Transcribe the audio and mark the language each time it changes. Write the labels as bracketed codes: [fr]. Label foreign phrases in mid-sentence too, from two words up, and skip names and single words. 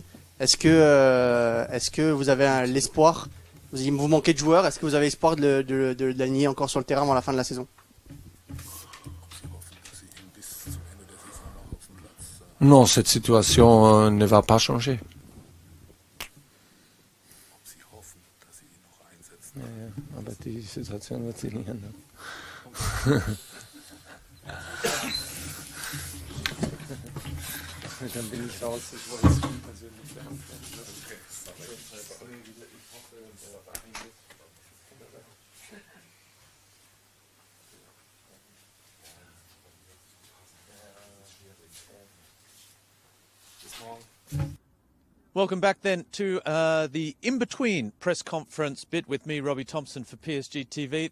[fr] Est-ce que vous avez l'espoir, vous manquez de joueurs, est-ce que vous avez espoir de l'aligner encore sur le terrain avant la fin de la saison? Non, cette situation ne va pas changer. [de] Aber die Situation wird sich nicht ändern. Dann bin ich raus, ich wollte es persönlich sagen. [en] Welcome back then to the in-between press conference bit with me, Robbie Thompson, for PSG TV.